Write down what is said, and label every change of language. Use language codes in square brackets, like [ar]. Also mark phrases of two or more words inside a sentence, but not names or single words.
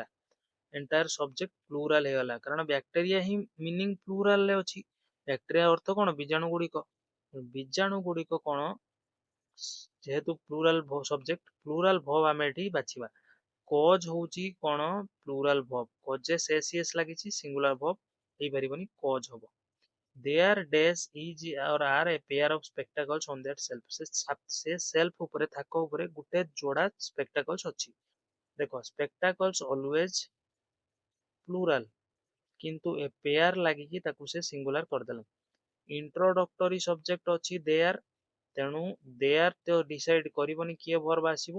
[en] entire subject plural [or] ହେଇଗଲା, କାରଣ ବ୍ୟାକ୍ଟେରିଆ ହିଁ [en] meaning plural [or] ରେ ଅଛି। ବ୍ୟାକ୍ଟେରିଆ ଅର୍ଥ କଣ? ବୀଜାଣୁ ଗୁଡିକ। ବୀଜାଣୁ ଗୁଡିକ କଣ? ଯେହେତୁ [en] plural subject, plural verb [or] ଆମେ ଏଠି ବାଛିବା। କଜ ହଉଛି କଣ? [en] plural verb. causes s [or] ଲାଗିଛି, [en] singular verb [or] ହେଇପାରିବନି, କଜ ହବ। [en] Their days is or are a pair of spectacles on that shelf। [or] ସେ ସେଲ୍ଫ ଉପରେ, ଥାକ ଉପରେ ଗୋଟେ ଯୋଡା ସ୍ପେକ୍ଟାକଲ୍ସ ଅଛି। ଦେଖ [en] spectacles always plural, [or] କିନ୍ତୁ [en] a pair [or] ଲାଗିକି ତାକୁ ସେ ସିଙ୍ଗୁଲାର କରିଦେଲା। [en] introductory subject [or] ଅଛି ଦେୟାର, ତେଣୁ ଦେୟାର ତ ଡିସାଇଡ କରିବନି କିଏ ଭର୍ବ ଆସିବ।